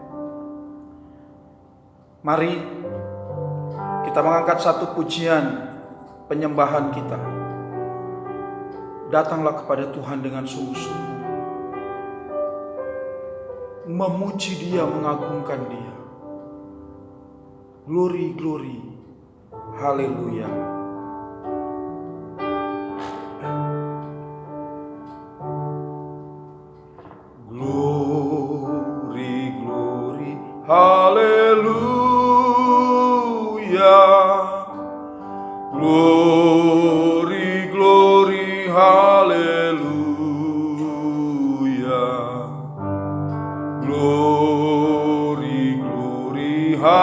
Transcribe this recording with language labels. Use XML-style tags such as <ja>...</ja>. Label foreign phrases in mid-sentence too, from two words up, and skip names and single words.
<id>Mari kita mengangkat satu pujian penyembahan kita. Datanglah kepada Tuhan dengan sungguh-sungguh, memuji Dia, mengagungkan Dia.</id> <en>Glory, glory, haleluya. Haleluya, glory, glory, haleluya, glory, glory,</en>